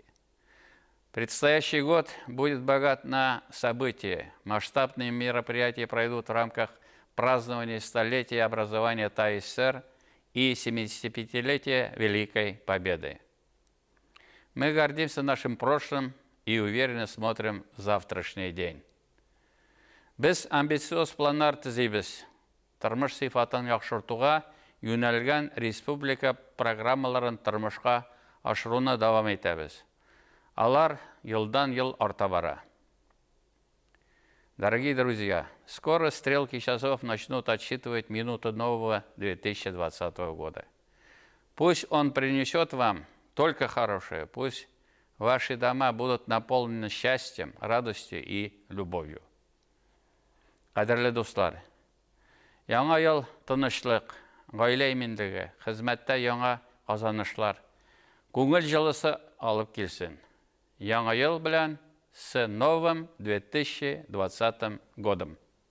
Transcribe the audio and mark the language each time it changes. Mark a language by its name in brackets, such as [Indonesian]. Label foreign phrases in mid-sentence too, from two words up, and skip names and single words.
[Russian] Предстоящий год будет богат на события. Масштабные мероприятия пройдут в рамках празднования столетия образования ТАССР и 75-летия Великой Победы. Мы гордимся нашим прошлым и уверенно смотрим в завтрашний день. [Tatar] Без амбициоз планнар төзибез. Тормыш сыйфатын яхшыртуга юнәлгән республика программаларын тормышка ашыруны дәвам итәбез. Алар елдан-ел арта бара. [Russian] Дорогие друзья, скоро стрелки часов начнут отсчитывать минуты нового 2020 года. Пусть он принесет вам только хорошее, пусть ваши дома будут наполнены счастьем, радостью и любовью. [Tatar] Кадерле дуслар, яңа ел тынычлык, гаилә иминлеге, хезмәттә яңа казанышлар, күңел җылысы алып килсен. Яңа ел белән [Russian] с новым 2020 годом.